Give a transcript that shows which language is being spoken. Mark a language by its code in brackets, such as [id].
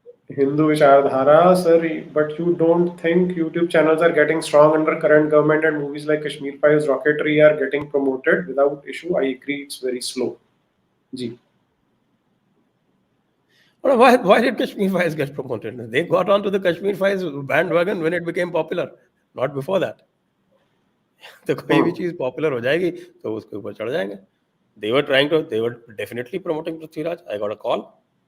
[en] Hindu Vichardhara, sir, but you don't think YouTube channels are getting strong under current government and movies like Kashmir Files, Rocketry are getting promoted without issue? I agree, it's very slow. Ji. Well, why did Kashmir Files get promoted? They got onto the Kashmir Files bandwagon when it became popular, not before that. [hi] तो कोई भी चीज popular हो जाएगी तो उसके ऊपर चढ़ जाएंगे। [en] They were definitely promoting Prithviraj. I got a call.